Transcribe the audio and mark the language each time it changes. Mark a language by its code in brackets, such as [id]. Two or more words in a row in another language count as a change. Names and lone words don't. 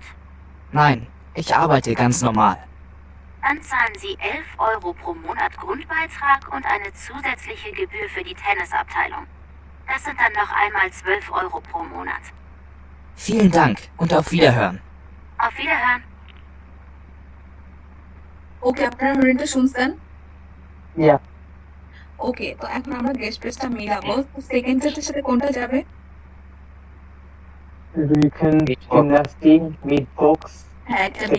[de] Nein, ich arbeite ganz normal. Dann zahlen Sie 11 Euro pro Monat Grundbeitrag und eine zusätzliche Gebühr für die Tennisabteilung. Das sind dann noch einmal 12 Euro pro Monat. Vielen Dank und auf Wiederhören. Auf Wiederhören. [bn] ওকে, আপনারা হরিণটা শুনছেন? ইয়া ওকে, তো এখন আমরা গেস্ট পেজটা মিলাবো। সেকেন্ড চ্যাটের সাথে কোনটা যাবে? [de] Rücken, Gymnastik, Mittwochs, [bn] হ্যাঁ, একটা 6